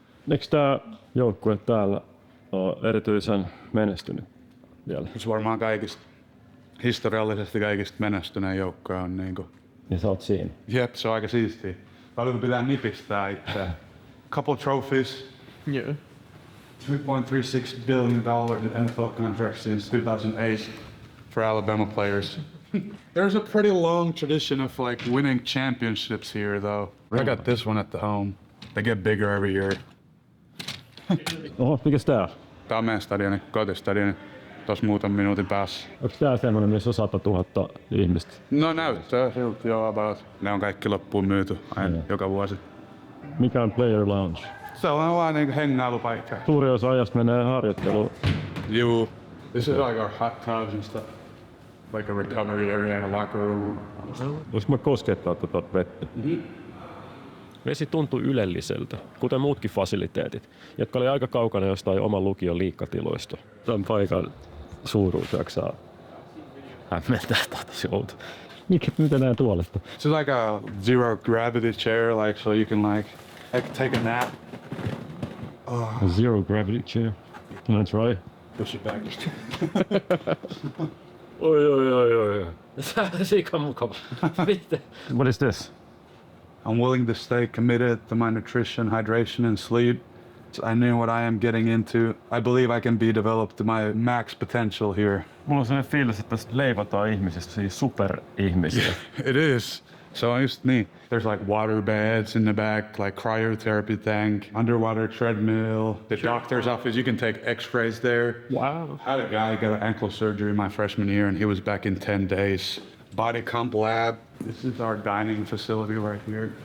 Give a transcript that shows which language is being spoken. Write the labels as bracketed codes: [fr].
[fi] Eikö tää joukkue täällä ole erityisen menestynyt vielä? Se varmaan historiallisesti kaikista menestyneen joukkoja on niinku. Ja sä oot siinä? Jep, se on aika siistiä. Paljon pitää nipistää itse. [en] Couple trophies. Yeah. $3.36 billion in NFL contracts since 2008 for Alabama players. There's a pretty long tradition of like winning championships here though. I got this one at the home. They get bigger every year. [fi] Oho, mikäs tää? Tää on meidän stadioni, kotistadioni. Tuossa muutaman minuutin päässä. Onko tää semmonen, missä on 100 000 ihmistä? No näyttää siltä joo about. Ne on kaikki loppuun myyty aina joka vuosi. Mikä on player lounge? Se on vaan niinku hengailupaikka. Suuri osa ajasta menee harjoitteluun. [en] You. This is like our hot tubs and stuff. Like a recovery area and a locker room. [fi] Voinko mä koskettaa tuota vettä? Vesi tuntui ylelliseltä, kuten muutkin fasiliteetit, jotka oli aika kaukana jostain oman lukion liikkatiloista. Tämän paikan suuruus jaksaa hämmentää tosi outo. Mitä näin tuolesta? [en] This is like a zero gravity chair, like so you can like take a nap. A zero gravity chair. Can I try? Push it back. Oi. [fi] Sika mukava. [en] What is this? I'm willing to stay committed to my nutrition, hydration, and sleep. I know what I am getting into. I believe I can be developed to my max potential here. [fi] Mulla on sellainen fiilis, että tästä leivotaan ihmisistä, siis superihmisiä. [en] It is. So I used me. There's like water beds in the back, like cryotherapy tank, underwater treadmill, the doctor's office. You can take X-rays there. Wow. I had a guy get an ankle surgery my freshman year, and he was back in 10 days. Body comp lab. This is our dining facility right here.